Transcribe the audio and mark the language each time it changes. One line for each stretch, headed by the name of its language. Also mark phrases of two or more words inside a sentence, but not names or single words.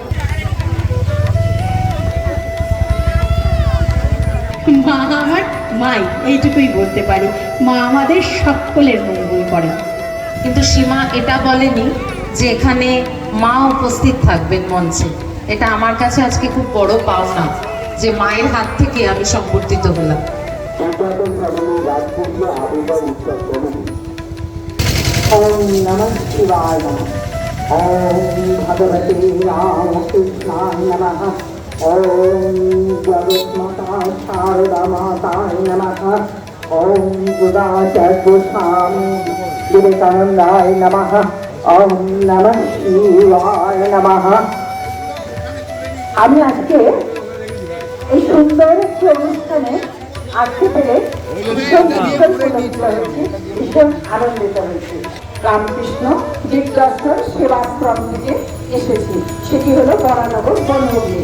Bangla: মা আমার মাই এইটুকুই বলতে পারি, মা আমাদের সকলের মঙ্গল করে। কিন্তু সীমা এটা বলেনি যে এখানে মা উপস্থিত থাকবেন মঞ্চে। এটা আমার কাছে আজকে খুব বড় পাওনা যে মায়ের হাত থেকে আমি সংবর্ধিত হলাম।
Sanskrit: ओम नमः शिवाय नमः। ओम भगवते रामकृष्णाय नमः। ओम जगन्माता शारदा माताय नमः। ओम गुदाचार्य स्वामी विवेकानंदाय नमः। ओम नमः शिवाय नमः।
Bangla: আমি আজকে এই সুন্দর একটি অনুষ্ঠানে আসতে পেরে ভীষণ আনন্দিত হয়েছি। রামকৃষ্ণ বিদ্যাশ্রম সেবাশ্রম থেকে এসেছি, সেটি হলো বরানগর বনভূমি।